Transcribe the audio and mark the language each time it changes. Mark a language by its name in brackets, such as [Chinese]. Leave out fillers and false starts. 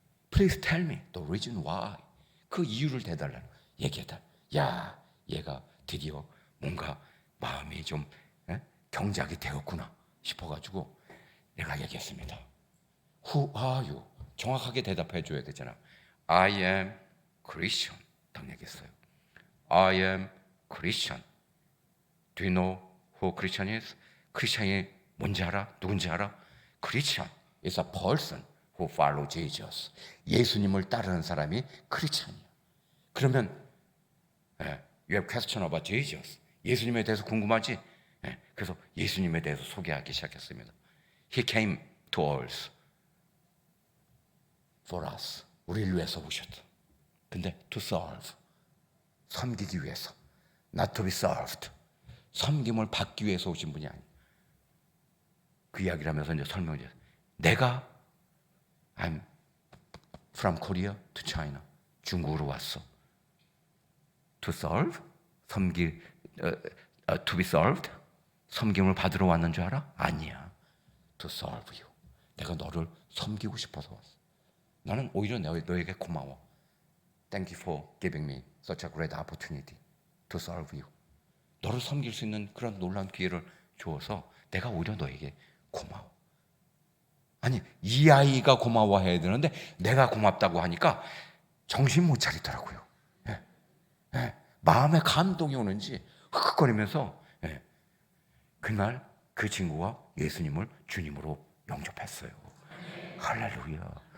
[English] Please tell me the reason why. [Korean] 그 이유를 대달라는 거예요. 얘기해달. 야, 얘가 드디어 뭔가 마음이 좀 경작이 되었구나 싶어가지고 내가 얘기했습니다. [English] Who are you? [Korean] 정확하게 대답해 줘야 되잖아. [English] I am Christian. [Korean] 딱 얘기했어요. [English] I am Christian. Do you know who Christian is? [Korean] 크리스천이 뭔지 알아? 누군지 알아? [English] Christian is a person who follows Jesus. [Korean] 예수님을 따르는 사람이 크리스천이야. 그러면 [English] you have question about Jesus. [Korean] 예수님에 대해서 궁금하지? 그래서 예수님에 대해서 소개하기 시작했습니다. [English] He came to earth for us. [Korean] 우리를 위해서 오셨다. 근데 [English] to serve. [Korean] 섬기기 위해서. [English] Not to be served. [Korean] 섬김을 받기 위해서 오신 분이 아니에요. 그 이야기를 하면서 이제 설명을 내가 [English] I'm from Korea to China. [Korean] 중국으로 왔어. [English] To serve? to be served? [Korean] 섬김을 받으러 왔는 줄 알아? 아니야. [English] To serve you. [Korean] 내가 너를 섬기고 싶어서 왔어. 나는 오히려 너에게 고마워. [English] Thank you for giving me such a great opportunity to serve you. [Korean] 너를 섬길 수 있는 그런 놀라운 기회를 주어서 내가 오히려 너에게 고마워. 아니, 이 아이가 고마워해야 되는데 내가 고맙다고 하니까 정신 못 차리더라고요. 마음에 감동이 오는지 흑흑거리면서 그날 그 친구가 예수님을 주님으로 영접했어요. 할렐루야.